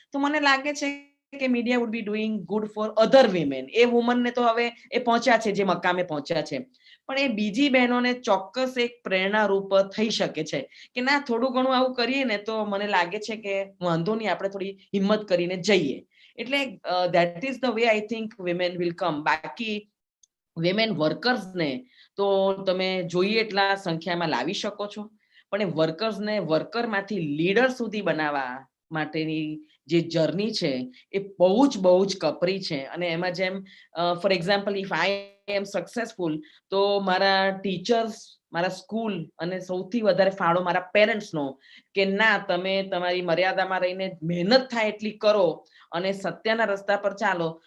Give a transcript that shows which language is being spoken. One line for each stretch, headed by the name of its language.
Gujarati: તો મને લાગે છે કે
English: Media would be doing good for other women.
Gujarati: એ વુમનને તો હવે એ પહોંચ્યા છે જે મકામે પહોંચ્યા છે, પણ એ બીજી બહેનોને ચોક્કસ એક પ્રેરણારૂપ થઈ શકે છે કે ના થોડું ઘણું આવું કરીએ ને તો મને લાગે છે કે વાંધો નહીં, આપણે થોડી હિંમત કરીને જઈએ.
English: એટલે that is the way I think women will come.
Gujarati: બાકી વિમેન વર્કર્સને તો તમે જોઈએ એટલા સંખ્યામાં લાવી શકો છો, પણ એ વર્કર્સને વર્કરમાંથી લીડર સુધી બનાવવા માટેની જે જર્ની છે એ બહુ જ કપરી છે. અને એમાં જેમ
English: for example if I am successful
Gujarati: તો મારા ટીચર્સ, મારા સ્કૂલ અને સૌથી વધારે ફાળો મારા પેરેન્ટ્સનો કે ના તમે તમારી મર્યાદામાં રહીને મહેનત થાય એટલી કરો અને સત્યના રસ્તા પર ચાલો.